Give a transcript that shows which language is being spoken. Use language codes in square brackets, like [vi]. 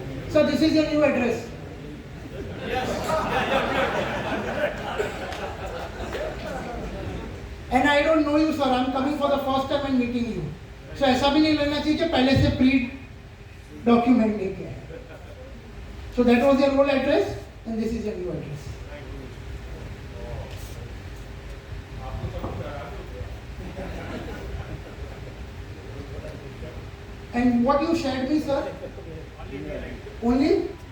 [en] So this is your new address. And I don't know you, sir. I'm coming for the first time and meeting you. [hi] So ऐसा भी नहीं लगना चाहिए कि पहले से pre document लेके आए. [en] So that was your old address, and this is your new address. And what you shared me, sir? Only?